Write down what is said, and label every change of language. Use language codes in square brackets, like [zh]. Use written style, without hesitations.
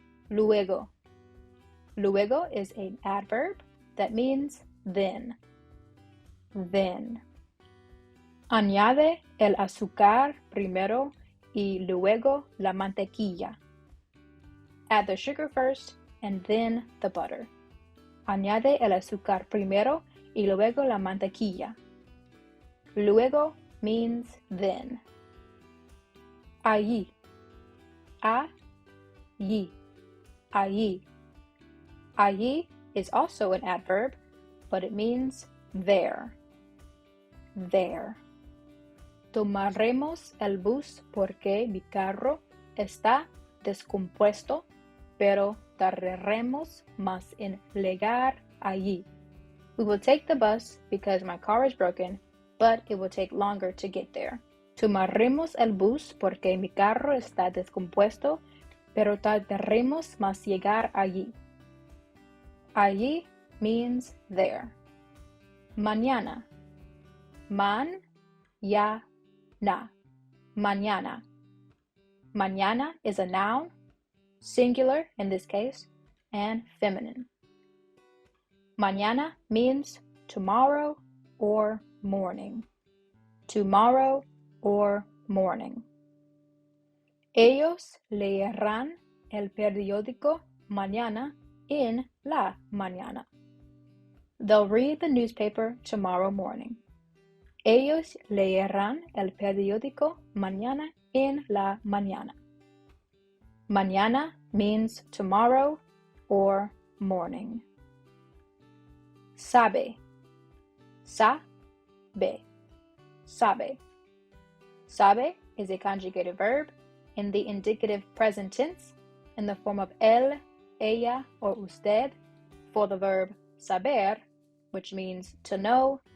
[en] Luego. Luego is an adverb that means then. Then. [es] Añade el azúcar primero y luego la mantequilla. [en] Add the sugar first and then the butter. [es] Añade el azúcar primero y luego la mantequilla. [en] Luego means then. Allí. [es] Allí. Allí. [en] Allí is also an adverb, but it means there. There. [es] Tomaremos el bus porque mi carro está descompuesto, pero tardaremos más en llegar allí. [en] We will take the bus because my car is broken, but it will take longer to get there. [es] Tomaremos el bus porque mi carro está descompuesto, pero tardaremos más llegar allí. [en] Allí means there. Mañana. [es] Mañana. Mañana. [en] Mañana is a noun, singular in this case, and feminine. Mañana means tomorrow or morning. Tomorrow or morning. [es] Ellos leerán el periódico mañana en la mañana. [en] They'll read the newspaper tomorrow morning. [es] Ellos leerán el periódico mañana en la mañana. [en] Mañana means tomorrow or morning. Sabe. Sabe. Sabe. Sabe is a conjugated verb in the indicative present tense in the form of él, ella, or usted for the verb saber, which means to know